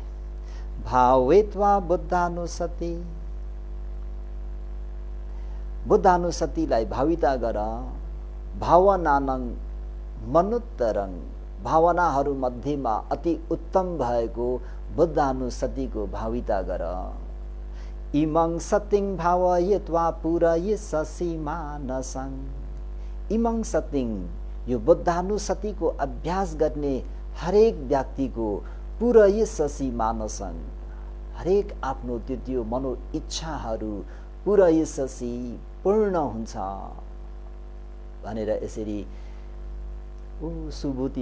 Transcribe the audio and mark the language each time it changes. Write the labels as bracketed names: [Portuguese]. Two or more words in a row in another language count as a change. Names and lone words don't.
[Pali] भावेत्वा बुद्धानुसति, [Nepali] बुद्धानुसतिलाई भाविता गर। [Pali] भावनानं मनुत्तरं, [Nepali] भावनाहरू मध्येमा अति उत्तम भएको बुद्धानुसतिको भाविता गर। [Pali] इमं सतिं भावयित्वा पूरयिष्यसि मानसं। इमं सतिं, [Nepali] यो बुद्धानुसतिको अभ्यास गर्ने हरेक व्यक्तिको [Pali] पूरयिष्यसि मानसं, [Nepali] हरेक आफ्नो त्यो मनो इच्छाहरू पूरयिष्यसि पूर्ण हुन्छ भनेर यसरी सुबुति